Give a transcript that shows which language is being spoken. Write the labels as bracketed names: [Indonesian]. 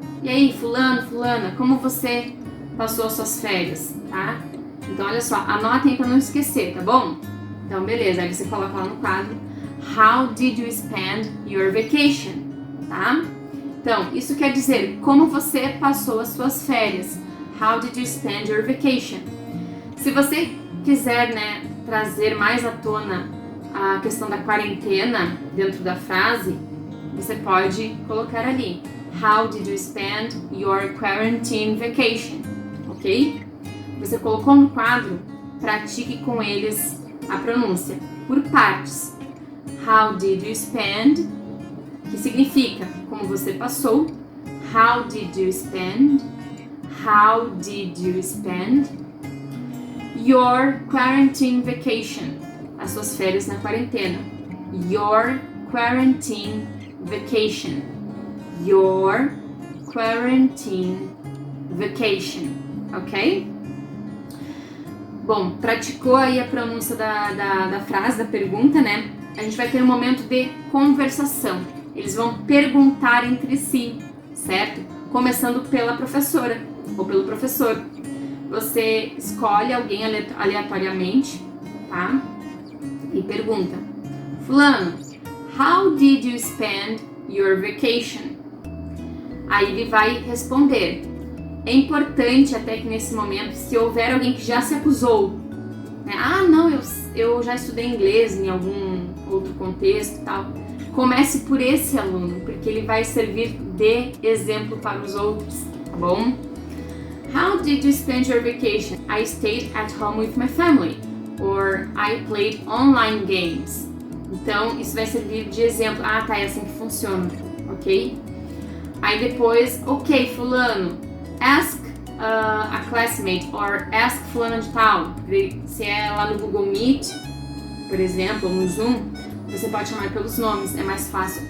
[Portuguese] E aí, fulano, fulana, como você passou as suas férias, tá? Então, olha só, anotem para não esquecer, tá bom? Então, beleza, aí você coloca lá no quadro [English] How did you spend your vacation? [Portuguese] Tá? Então, isso quer dizer como você passou as suas férias. [English] How did you spend your vacation? [Portuguese] Se você quiser, né, trazer mais à tona a questão da quarentena dentro da frase, você pode colocar ali [English] How did you spend your quarantine vacation? [Portuguese] Ok? Você colocou no quadro, pratique com eles a pronúncia por partes. [English] How did you spend? [Portuguese] Que significa como você passou. [English] How did you spend? How did you spend your quarantine vacation? [Portuguese] As suas férias na quarentena. [English] Your quarantine vacation. Your quarantine vacation. Ok? [Portuguese] Bom, praticou aí a pronúncia da frase, da pergunta, né? A gente vai ter um momento de conversação. Eles vão perguntar entre si, certo? Começando pela professora ou pelo professor. Você escolhe alguém aleatoriamente, tá? E pergunta: [English] Fulano, how did you spend your vacation? [Portuguese] Aí ele vai responder. É importante até que nesse momento, se houver alguém que já se acusou, né? Ah, não, eu já estudei inglês em algum outro contexto e tal. Comece por esse aluno, porque ele vai servir de exemplo para os outros, tá bom? [English] How did you spend your vacation? I stayed at home with my family. Or I played online games. [Portuguese] Então, isso vai servir de exemplo. Ah, tá, é assim que funciona, ok? Aí depois, ok, fulano, [English] ask a classmate or ask [Portuguese] fulano de tal. Se é lá no Google Meet, por exemplo, ou no Zoom, você pode chamar pelos nomes, é mais fácil.